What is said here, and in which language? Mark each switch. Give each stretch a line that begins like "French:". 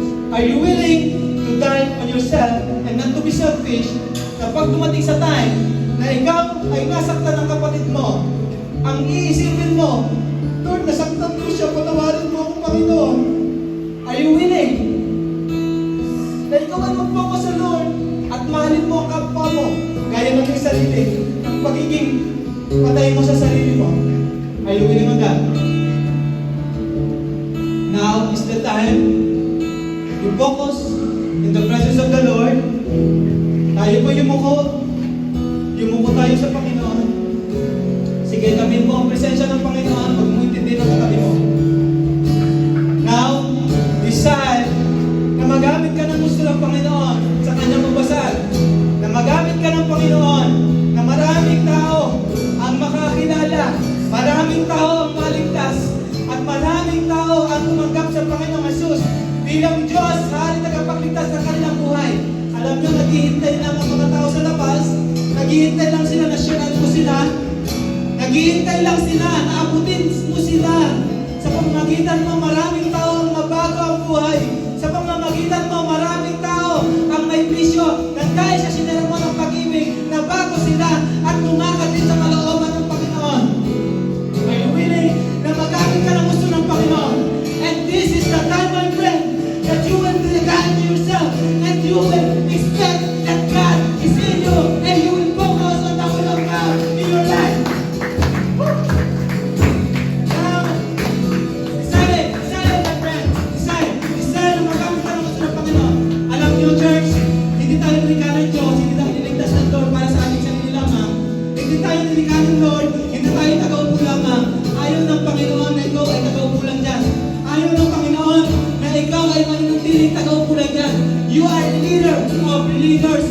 English: Are you willing to die on yourself and not to be selfish
Filipino: na pag dumating sa time na ikaw ay nasaktan ng kapatid mo, ang iisipin mo, Lord, nasaktan ko siya, patawarin mo ako, Panginoon.
English: Are you willing
Filipino: na ikaw ay mag-focus sa Lord at mahalin mo ang kapwa mo gaya ng iyong sarili, ang pagiging patay mo sa sarili mo?
English: Are you willing on that? Now is the time to focus in the presence of the Lord.
Filipino: Tayo po yumuko tayo sa Panginoon. Sige, tabi mo ang presensya ng Panginoon, huwag mo intindi ng katabi mo.
English: Now, decide
Filipino: na magamit ka ng gusto ng Panginoon sa kanyang magbasal. Na magamit ka ng Panginoon na maraming tao ang makakilala, maraming tao ang maligtas, at maraming tao ang tumanggap sa Panginoong Jesus bilang Diyos, hari tagapagligtas ng kanilang buhay. Alam nyo, naghihintay lang ang mga tao sa labas, naghihintay lang sila na share mo sila, naghihintay lang sila na abutin mo sila. Sa pamamagitan mo, maraming tao ang mabago ang buhay. Sa pamamagitan mo, maraming tao ang may bisyo na dahil sa sinara mo ng pag-ibig, na bago sila at lumakad din sa kalooban ng Panginoon.
English: Are you willing
Filipino: na magamit ka ng gusto ng Panginoon?
English: And this is the time, my friend, that you will guide yourself and you will expect that God is in you and you will focus on the will of God in your life. Now, decide, my friend.
Filipino: Decide na magamit ka ng gusto ng Panginoon. Alam niyo, church, hindi tayo nilikha ng Diyos, hindi tayo niligtas ng Lord para sa ating sarili lamang. Hindi tayo nilikha ng Lord, hindi tayo tagaupo lamang. Ayaw ng Panginoon na ikaw ay tagaupo lang dyan. Ayaw ng Panginoon na ikaw ay manuntiling tagaupo lang dyan.
English: You are a leader of leaders.